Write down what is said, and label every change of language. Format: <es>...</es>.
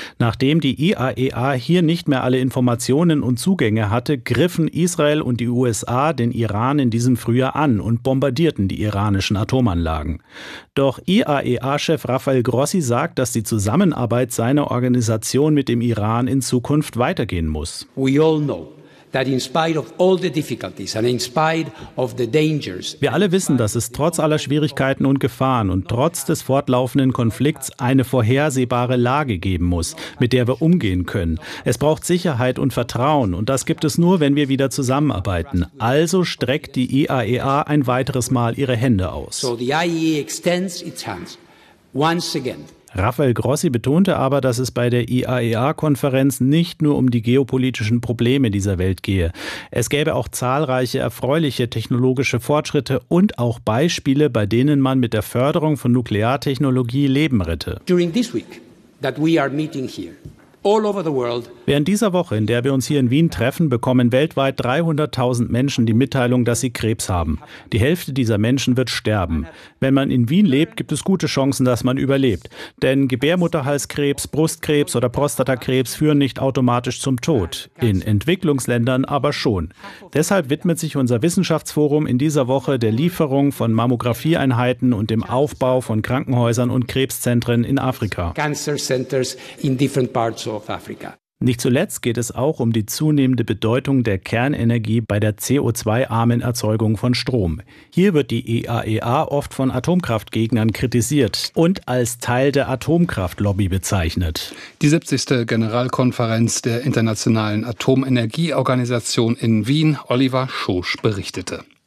<de>Nachdem die IAEA hier nicht mehr alle Informationen und Zugänge hatte, griffen Israel und die USA den Iran in diesem Frühjahr an und bombardierten die iranischen Atomanlagen. Doch IAEA-Chef Rafael Grossi sagt, dass die Zusammenarbeit seiner Organisation mit dem Iran in Zukunft weitergehen muss.</de> <en>We all know that in spite of all the difficulties and in spite of the dangers.</en> <de>Wir alle wissen, dass es trotz aller Schwierigkeiten und Gefahren und trotz des fortlaufenden Konflikts eine vorhersehbare Lage geben muss, mit der wir umgehen können. Es braucht Sicherheit und Vertrauen, und das gibt es nur, wenn wir wieder zusammenarbeiten. Also streckt die IAEA ein weiteres Mal ihre Hände aus.</de> <en>So the IAEA extends its hands once again.</en> <de>Rafael Grossi betonte aber, dass es bei der IAEA-Konferenz nicht nur um die geopolitischen Probleme dieser Welt gehe. Es gäbe auch zahlreiche erfreuliche technologische Fortschritte und auch Beispiele, bei denen man mit der Förderung von Nukleartechnologie Leben rette.</de> <en>During this week that we are meeting here, all over the world.</en> <de>Während dieser Woche, in der wir uns hier in Wien treffen, bekommen weltweit 300.000 Menschen die Mitteilung, dass sie Krebs haben. Die Hälfte dieser Menschen wird sterben. Wenn man in Wien lebt, gibt es gute Chancen, dass man überlebt. Denn Gebärmutterhalskrebs, Brustkrebs oder Prostatakrebs führen nicht automatisch zum Tod. In Entwicklungsländern aber schon. Deshalb widmet sich unser Wissenschaftsforum in dieser Woche der Lieferung von Mammografieeinheiten und dem Aufbau von Krankenhäusern und Krebszentren in Afrika.</de> <en>Cancer centers in different parts of Africa.</en> <de>Nicht zuletzt geht es auch um die zunehmende Bedeutung der Kernenergie bei der CO2-armen Erzeugung von Strom. Hier wird die IAEA oft von Atomkraftgegnern kritisiert und als Teil der Atomkraftlobby bezeichnet. Die 70. Generalkonferenz der Internationalen Atomenergieorganisation in Wien, Oliver Schosch, berichtete.</de>